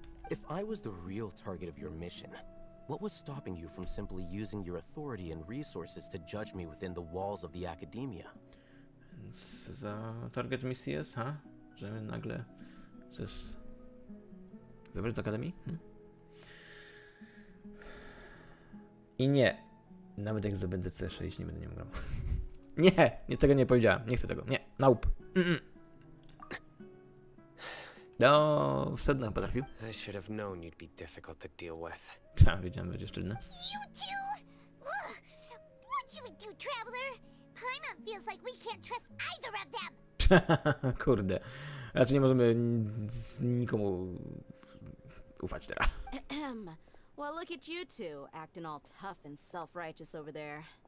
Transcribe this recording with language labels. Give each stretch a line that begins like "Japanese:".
English: If I was the real target of your mission, what was stopping you from simply using your authority and resources to judge me within the walls of the Academia?
Polish: Więc za target misji jest, ha? Że nagle chcesz zabrać do Akademii? I nie. Nawet jak zdobędę C6, nie będę nią grał. Nie, tego nie powiedziałem. Nie chcę tego. Nie, nope. No, w sednach potrafił.
English: I should have known you'd be difficult to deal with.
Polish: Tak, wiedziałem, będzie sztywny.
English: You two? Ugh. What you would do, traveler? Paimon feels like we can't trust either of them.
Polish: Kurde. Raczej nie możemy nikomu ufać teraz.
English: Well, look at you two, acting all tough and self-righteous over there.